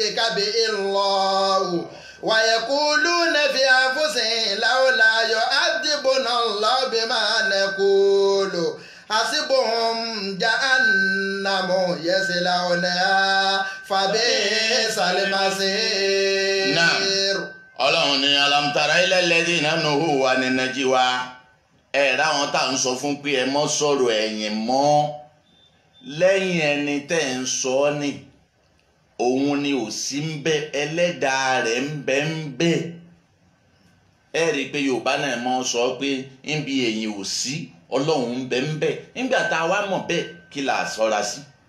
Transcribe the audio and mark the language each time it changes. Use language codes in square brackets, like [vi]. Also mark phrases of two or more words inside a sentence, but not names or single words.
[ar] به الله ويقولون في أنفسهم لولا يؤدبنا الله بما نقول حسبهم جهنم يصلونها فبئس المصير. [yo] Ọlọ́run ní [ar] ألم تر إلى الذين نهوا عن النجوى [yo] ẹ̀rá wọn tá à ń sọ fún pé ẹ mọ́ sọ̀rọ̀ ẹ̀yìn mọ́ lẹ́yìn ẹni tẹ́ ń sọ ọ́ ni òun ni ò sí ń bẹ ẹlẹ́dàá rẹ̀ ń bẹ ẹ rí i pé Yorùbá náà mọ́ sọ pé níbi ẹ̀yìn ò sí Ọlọ́run ń bẹ nígbà tá a wá mọ̀ bẹ́ẹ̀ kí là á sọ́ra sí.